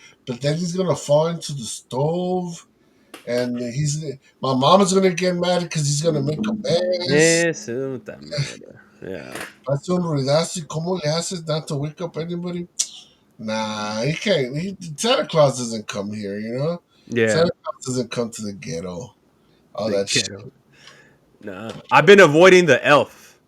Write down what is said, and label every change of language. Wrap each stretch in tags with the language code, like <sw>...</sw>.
<en>But then he's going to fall into the stove. And my mom's going to get mad because he's going to make a mess.</en> <es>Eso también.</es> <en>Yeah.</en> <es>Hace un ruidazo. ¿Y cómo le haces</es> <en>not to wake up anybody? Nah, he can't. Santa Claus doesn't come here. Yeah. Santa Claus doesn't come to the ghetto. All The that shit. ghetto. No. I've been avoiding the elf.</en>